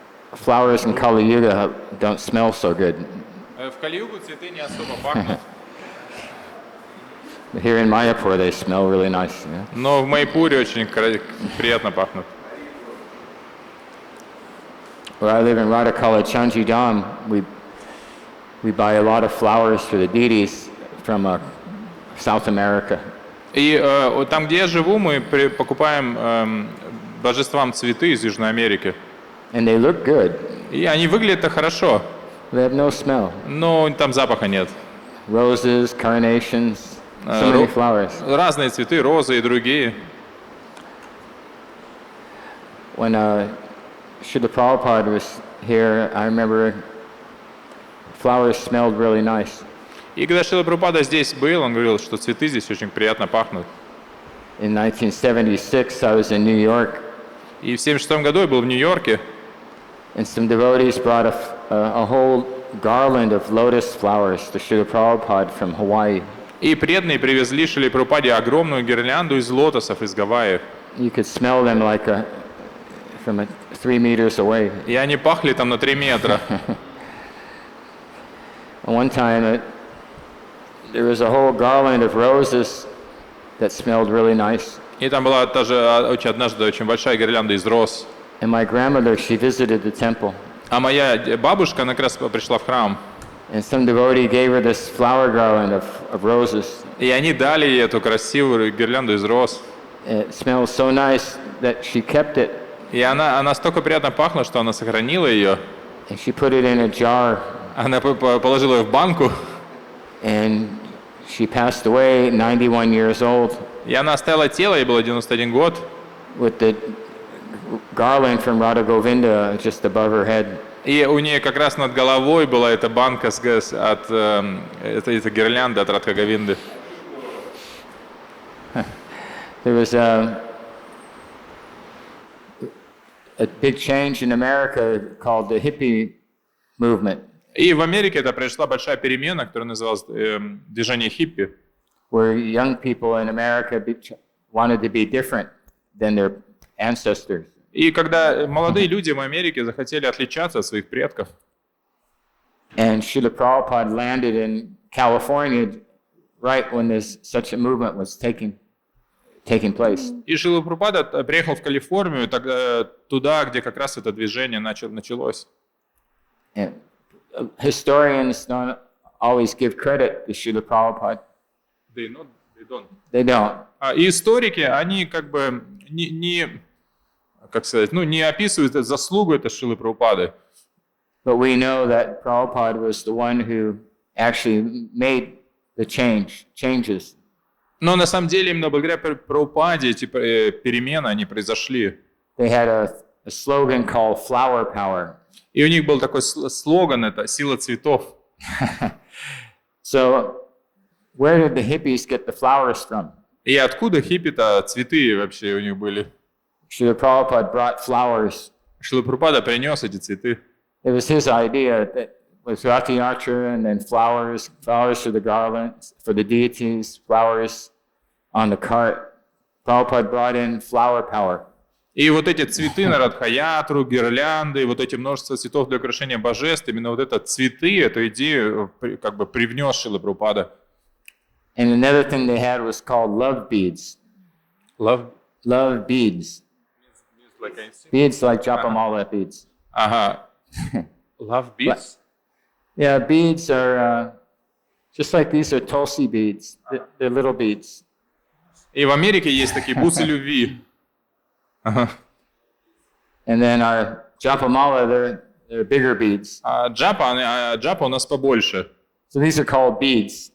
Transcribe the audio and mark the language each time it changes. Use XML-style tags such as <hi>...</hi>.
<en>Flowers in Kali Yuga don't smell so good.</en> <ru>В Кали-югу цветы не особо пахнут.</ru> <en>But here in Mayapur they smell really nice. Yeah?</en> <ru>Но в Майпуре очень приятно пахнут.</ru> <en>Where I live in Radhakala Chanjidam, we buy a lot of flowers for the deities from South America.</en> <ru>И там, где я живу, мы покупаем божествам цветы из Южной Америки.</ru> <en>And they look good.</en> <ru>И они выглядят хорошо.</ru> <en>They have no smell.</en> <ru>Но там запаха нет.</ru> <en>Roses, carnations, so many flowers.</en> <ru>Разные цветы, розы и другие.</ru> <en>When Srila Prabhupada was here, I remember flowers smelled really nice.</en> <ru>И когда Шрила Прабхупада здесь был, он говорил, что цветы здесь очень приятно пахнут.</ru> <en>In 1976, I was in New York.</en> <ru>И в 1976 году я был в Нью-Йорке.</ru> <en>And some devotees brought a whole garland of lotus flowers to Srila Prabhupada from Hawaii.</en> <ru>И преданные привезли Шриле Прабхупаде огромную гирлянду из лотосов из Гавайев.</ru> <en>You could smell them like from 3 meters away.</en> <ru>И они пахли там на 3 метра.</ru> <en>One time, there was a whole garland of roses that smelled really nice.</en> <ru>И там была тоже однажды очень большая гирлянда из роз.</ru> <en>And my grandmother, she visited the temple.</en> <ru>А моя бабушка, она как раз пришла в храм.</ru> <en>And some devotee gave her this flower garland of roses.</en> <ru>И они дали ей эту красивую гирлянду из роз.</ru> <en>It smelled so nice that she kept it.</en> <ru>И она настолько приятно пахла, что она сохранила ее.</ru> <en>And she put it in a jar.</en> <ru>Она положила ее в банку.</ru> <en>And she passed away, 91 years old.</en> <ru>И она оставила тело, ей было 91 год.</ru> <en>With the garland from Radha Govinda just above her head.</en> <ru>И у нее как раз над головой была эта банка от этой гирлянды от Радха Говинды.</ru> <en>There was a big change in America called the hippie movement.</en> <ru>И в Америке это произошла большая перемена, которая называлась движение хиппи.</ru> <en>Where young people in America wanted to be different than their ancestors.</en> <ru>И когда молодые люди в Америке захотели отличаться от своих предков.</ru> <en>And Srila Prabhupada landed in California right when such a movement was taking place.</en> <ru>И Шрила Прабхупада приехал в Калифорнию, туда, где как раз это движение началось.</ru> <en>And historians don't always give credit to Srila Prabhupada. They don't.</en> <ru>И историки, они как бы не описывают заслугу этой Шрилы Прабхупады.</ru> <en>But we know that Prabhupada was the one who actually made the changes.</en> <ru>Но на самом деле именно благодаря Прабхупаде эти перемены, они произошли.</ru> <en>They had a slogan called flower power.</en> <ru>И у них был такой слоган, это «Сила цветов».</ru> <en>So, where did the hippies get the flowers from?</en> <ru>И откуда хиппи-то цветы вообще у них были?</ru> <en>Srila Prabhupada brought flowers.</en> <ru>Шрила Прабхупада принес эти цветы.</ru> <en>It was his idea that was Rati Yatra and then flowers for the garlands, for the deities, flowers on the cart. Prabhupada brought in flower power.</en> <ru>И вот эти цветы на Радхаятру, гирлянды, вот эти множество цветов для украшения божеств, именно вот это цветы, эту идею как бы привнес Шрила Прабхупада.</ru> <en>And another thing they had was called love beads. Love Beads. Beads like Japamala beads.</en> <ru>Ага.</ru> <en>Love beads? Yeah, beads are just like these are Tulsi beads. They're little beads.</en> <ru>И в Америке есть такие бусы любви. Ага.</ru> <en>And then our Japamala, they're bigger beads.</en> <ru>А джапа у нас побольше.</ru> <en>So these are called beads.</en>